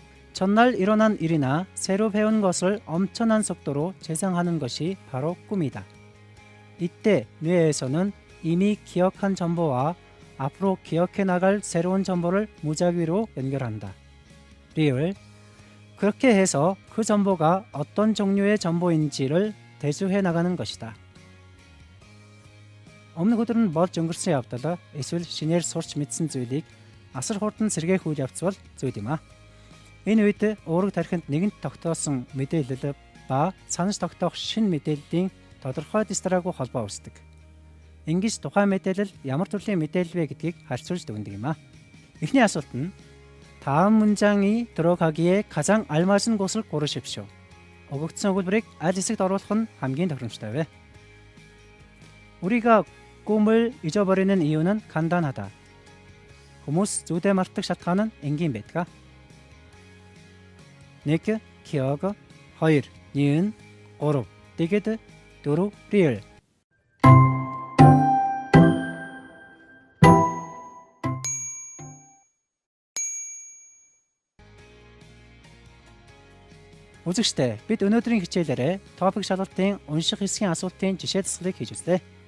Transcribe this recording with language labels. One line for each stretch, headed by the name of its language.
Korean: 전날 일어난 일이나 새로 배운 것을 엄청난 속도로 재생하는 것이 바로 꿈이다. 이때 뇌에서는 이미 기억한 정보와 앞으로 기억해 나갈 새로운 정보를 무작위로 연결한다. 리을 그렇게 해서 그 정보가 어떤 종류의 정보인지를 대수해 나가는 것이다.
Mongolian: Өмнөх өдөр нь болж өнгөрсөн явдал эсвэл шинээр сурч мэдсэн зүйлийг асар хурдан сэргээх үйл явц бол зүйл юм а. Энэ үед уурэг тархинд нэгэнт тогтоосон мэдээлэл ба санаж тогтоох шинэ мэдээллийн тодорхой дистраагүй холбоо үүсдэг. Ингэж тухайн мэдээлэл ямар төрлийн мэдээлэл вэ гэдгийг харьцуулж дүгнэдэг юм а. Эхний асуулт нь
Korean: 다음 문장이 들어가기에 가장 알맞은 곳을 고르십시오.
Mongolian: өгөгдсөн өгүүлбэрийг аль хэсэгт оруулах нь хамгийн тохиромжтой вэ?
Korean: 우리가 꿈을 잊어버리는 이유는 간단하다.
Mongolian: хүмүүс зүйдээ мартах шалтгаан нь энгийн байдаг.
Korean: 1. 기억 2. 니은 3. 디귿 4.
Mongolian: 리을 Үзэгчдээ бид өнөөдрийн хичээлээрээ топик шалгалтын унших хэсгийн асуултын жишээ заслыг хийж үзлээ.